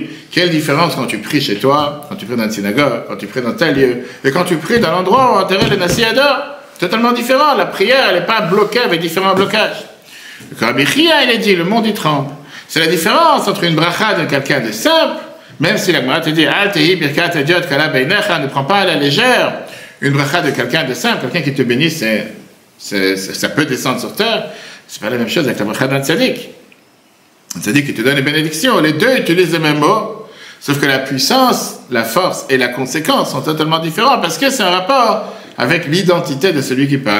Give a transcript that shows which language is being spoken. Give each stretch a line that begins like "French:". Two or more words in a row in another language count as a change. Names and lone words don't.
French: Quelle différence quand tu pries chez toi, quand tu pries dans une synagogue, quand tu pries dans tel lieu, et quand tu pries dans l'endroit où on enterrait les Nassi Ador. Totalement différent. La prière, elle n'est pas bloquée avec différents blocages. Le Rabbi Chia, il a dit, le monde il tremble. C'est la différence entre une bracha de quelqu'un de simple, même si la Gemara te dit,
Hebrew: אל תהי ברכת הדיוט קלה בעיניך,
French: ne prends pas à la légère une bracha de quelqu'un de simple, quelqu'un qui te bénit, ça peut descendre sur terre. C'est pas la même chose avec la bracha d'un tzaddik. Un tzaddik qui te donne une bénédiction. Les deux utilisent les mêmes mots, sauf que la puissance, la force et la conséquence sont totalement différents parce que c'est un rapport avec l'identité de celui qui parle.